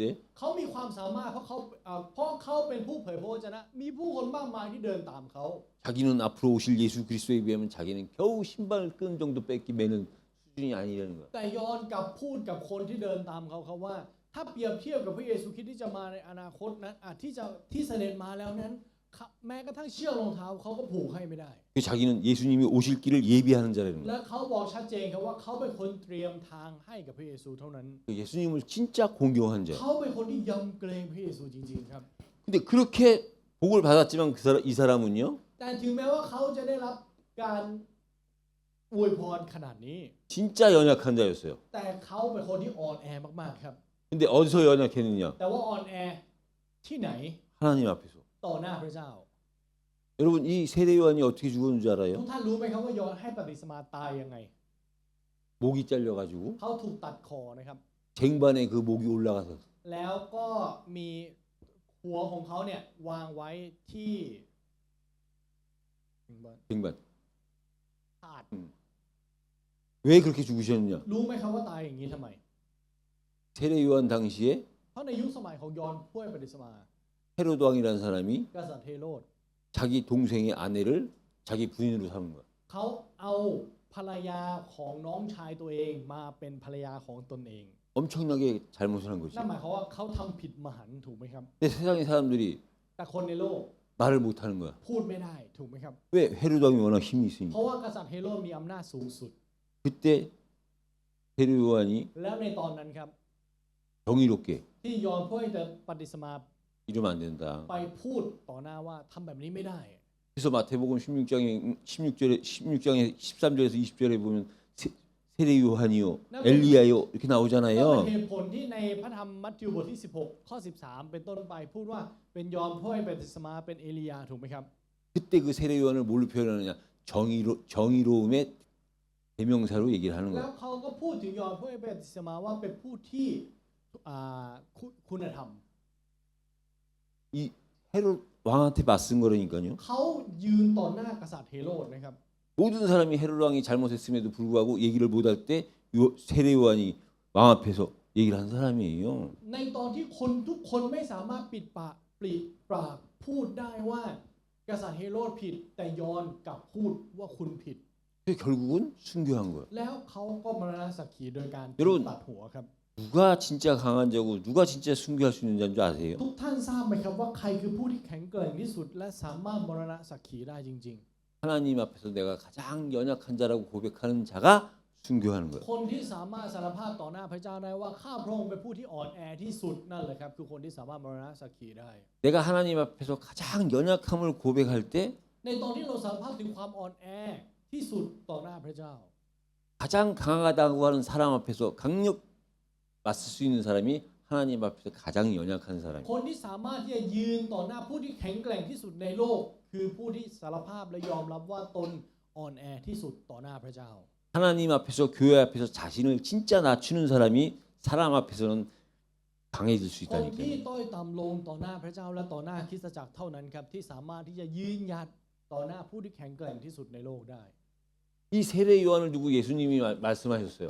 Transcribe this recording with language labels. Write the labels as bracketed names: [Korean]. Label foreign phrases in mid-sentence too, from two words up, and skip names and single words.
[Thai] เขามีความสามารถเพราะเขาเป็นผู้เผยพระวจนะมีผู้คนมากมายที่เดินตามเขา [Korean] 자기는 앞으로 오실 예수 그리스도에 비하면 자기는 겨우 신발을 끈 정도 뺏기 매는 수준이 아니라는 거야. [Thai] แต่ย้อนกลับพูดกับคนที่เดินตามเขาว่าถ้าเปรียบเทียบกับพระเยซูคริสต์ที่จะมาในอนาคตนั้นที่เสด็จมาแล้วนั้นแม้กระทั่งเชือกรองเท้าเขาก็ผูกให้ไม่ได้ [Korean] 자기는 예수님이 오실 길을 예비하는 자라는 [Thai] และ [Korean] 거야. [Thai] เขาบอกชัดเจนครับว่าเขาเป็นคนเตรียมทางให้กับพระเยซูเท่านั้น [Korean] 예수님을 진짜 공경한 자야. [Thai] เขาเป็นคนที่ยำเกรงพระเยซูจริงๆครับ [Korean] 근데 그렇게 복을 받았지만 이 사람은요. [Thai] แต่ถึงแม้ว่าเขาจะได้รับการอวยพรขนาดนี้ [Korean] 진짜 연약한 자였어요. [Thai] แต่เขาเป็นคนที่อ่อนแอมากๆครับ [Korean] 근데 어디서 연약했느냐? [Thai] แต่ว่าอ่อนแอที่ไหน [Korean] 하나님 앞에서. [Thai] ต่อหน้าพระเจ้า [Korean] 여러분 이 세례 요한이 어떻게 죽었는지 [Thai] ทุก [Korean] 알아요? [Thai] ท่านรู้ไหมครับว่ายอห์นให้ปฏิสมาตายยังไง [Korean] 목이 잘려가지고 [Thai] เขาถูกตัดคอนะครับ [Korean] 쟁반에 그 목이 올라가서 [Thai] แล้วก็มีหัวของเขาเนี่ยวางไว้ที่ [Korean] 쟁반. [Thai] ถาด [Korean] 왜 그렇게 죽으셨느냐? [Thai] รู้ไหมครับว่าตายอย่างนี้ทำไม [Korean] 세례 요한 당시에 [Thai] เพราะในยุคสมัยของยอห์นผู้ให้ปฏิสมา [Korean] 헤로드 왕이라는 사람이 [Thai] กษัตริย์เฮโรด [Korean] 자기 동생의 아내를 자기 부인으로 삼은 거야. [Thai] เขาเอาภรรยาของน้องชายตัวเองมาเป็นภรรยาของตนเอง [Korean] 엄청나게 잘못을 한 거지. [Thai] นั่นหมายความว่าเขาทำผิดมหันต์ถูกไหมครับ [Korean] 근데 세상의 사람들이 [Thai] แต่คนในโลก [Korean] 말을 못하는 거야. [Thai] พูดไม่ได้ถูกไหมครับ [Korean] 왜? 헤로드 왕이 워낙 힘이 [Thai] เพ [Korean] 있으니까. [Thai] ราะว่ากษัตริย์เฮโรดมีอำนาจสูงสุด [Korean] 그때 세례 요한이 [Thai] แล้วในตอนนั้นครับ [Korean] 정의롭게 [Thai] ที่ยอห์นผู้ให้ปฏิสมา [Korean] 이러면 안 된다. [Thai] ไปพูดต่อหน้าว่าทำแบบนี้ไม่ได้ [Korean] 그래서 마태복음 16장에 13절에서 20절에 보면 세례 요한이요, 엘리야요 이렇게 [Thai] ก็เป็น [Korean] 나오잖아요. [Thai] เหตุผลที่ในพระธรรมมัทธิวบทที่16ข้อ13เป็นต้นไปพูดว่าเป็นยอห์นผู้ให้ปฏิสมาเป็นเอลียาถูกไหมครับ [Korean] 그때 그 세례 요한을 뭘로 표현하느냐? 정의로움의 대명사로 얘기를 하는 [Thai] แล้ว [Korean] 거예요. [Thai] เขาก็พูดถึงยอห์นผู้ให้ปฏิสมาว่าเป็นผู้ที่คุณธรรม [Korean] 이 헤롯 왕한테 맞선 거라니까요. [Thai] เขายืนต่อหน้ากษัตริย์เฮโรดนะครับ [Korean] 모든 사람이 헤롯 왕이 잘못했음에도 불구하고 얘기를 못할 때 세례 요한이 왕 앞에서 얘기를 한 사람이에요. [Thai] ในตอนที่คนทุกคนไม่สามารถปิดปากพูดได้ว่ากษัตริย์เฮโรดผิดแต่ยอห์นกลับพูดว่าคุณผิด [Korean] 결국은 순교한 거예요. [Thai] แล้วเขาก็มรณสักขีโดยการ [Korean] 여러분 [Thai] ตัดหัวครับ [Korean] 누가 진짜 강한 자고 누가 진짜 순교할 수 있는 자인 줄 아세요? [Thai] ทุกท่านทราบไหมครับว่าใครคือผู้ที่แข็งแกร่งที่สุดและสามารถมรณสักขีได้จริง [Korean] 하나님 앞에서 내가 가장 연약한 자라고 고백하는 자가 순교하는 거예요. [Thai] ๆ คนที่สามารถสารภาพต่อหน้าพระเจ้าได้ว่าข้าพระองค์เป็นผู้ที่อ่อนแอที่สุดนั่นแหละครับคือคนที่สามารถมรณสักขีได้ [Korean] 내가 하나님 앞에서 가장 연약함을 고백할 때 [Thai] ในตอนที่เราสารภาพถึงความอ่อนแอที่สุดต่อหน้าพระเจ้า [Korean] 가장 강하다고 하는 사람 앞에서 강력 맞설 수 있는 사람이 하나님 앞에서 가장 연약한 사람이에요. [Thai] คนที่สามารถที่จะยืนต่อหน้าผู้ที่แข็งแกร่งที่สุดในโลก คือผู้ที่สารภาพและยอมรับว่าตนอ่อนแอที่สุดต่อหน้าพระเจ้า [Korean] 하나님 앞에서 교회 앞에서 자신을 진짜 낮추는 사람이 사람 앞에서는 강해질 수 [Thai] คนที่ [Korean] 있다니까요. [Thai] ต้อยต่ำลงต่อหน้าพระเจ้าและต่อหน้าคริสตจักรเท่านั้นครับที่สามารถที่จะยืนหยัดต่อหน้าผู้ที่แข็งแกร่งที่สุดในโลกได้ [Korean] 이 세례 요한을 두고 예수님이 말씀하셨어요.